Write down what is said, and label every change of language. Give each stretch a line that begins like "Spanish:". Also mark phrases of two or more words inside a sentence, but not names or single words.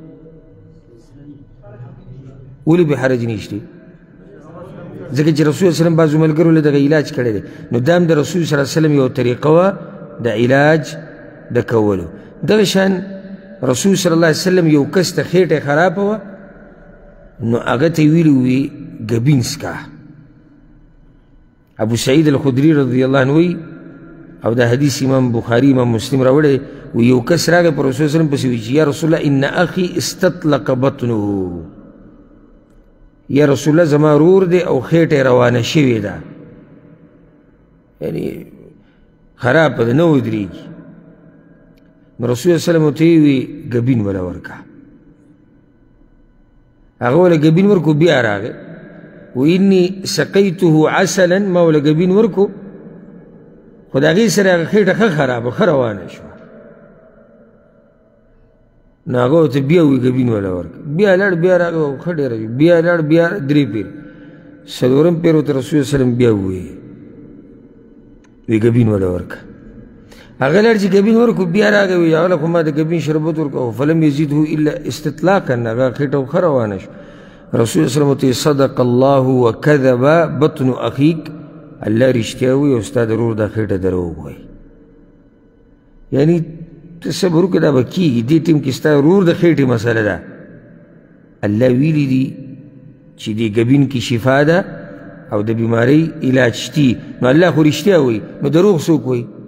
Pashto: ولې به حرج نشته ځکه چې رسول صلی وسلم بعضو ملګرو له دغه علاج کړی دی نو دا هم د رسول
Arabic: صلی الله علیه وسلم
Pashto: یو طریقه وه د علاج د کولو دغه شان رسول
Arabic: صلی الله علیه وسلم
Pashto: یو کس ته خېټه خرابه وه نو هغه ته یې ویلي وي ګبین څکه ابو سعید الخدري
Arabic: رضی الله عنه
Pashto: وی او دا حدیث امام بخاری امام مسلم راوړی وی یو کس راغی پر رسول
Arabic: صلی الله علیه وسلم
Pashto: پسې وی چې
Arabic: یا رسول الله ان اخي استطلق بطنه یا رسول الله
Pashto: زما رور دی او خېټه روانه شوې ده یعنی خرابه ده نه ودرېږي نو رسول الله
Arabic: صلی الله علیه وسلم
Pashto: ورته یې وي ګبین وله ورکړه هغه وله ګبین ورکړو بیا راغی
Arabic: وإني سقيته عسلا
Pashto: ما ولا ګبین ورکو خو د هغې سره هغه خېټه ښه خرابه ښه روانه شوه نو هغه ورته بیا وي ګبین وله ورکړه بیا لاړ بیا راغی او ښه ډېره بیا لاړ بیا 3 پیر څلورم پیر ورته رسول وسلم بیا ووایي وی ګبین وله ورکړه هغه لاړ چې ګبین ورکړو بیا راغی وي هغه خو ما د ګبین شربت ورکړو
Arabic: فلم یزیده الا استطلاقا
Pashto: هغه خېټه ښه روانه شوه رسول الله
Arabic: صلی الله علیه وسلم صدق الله وکذب بطن اخیک
Pashto: الله رښتیا وایي او ستا د ورور دا خېټه دروغ وایي یعنی ته صبر وکړه دا به کېږي دې ټیم کې ستا ورور د خېټې مسله ده الله ویلي دي چې دې ګبین کې شفا ده او د بیمارۍ علاج شتي نو الله خو رښتیا وایي نو دروغ څوک وایي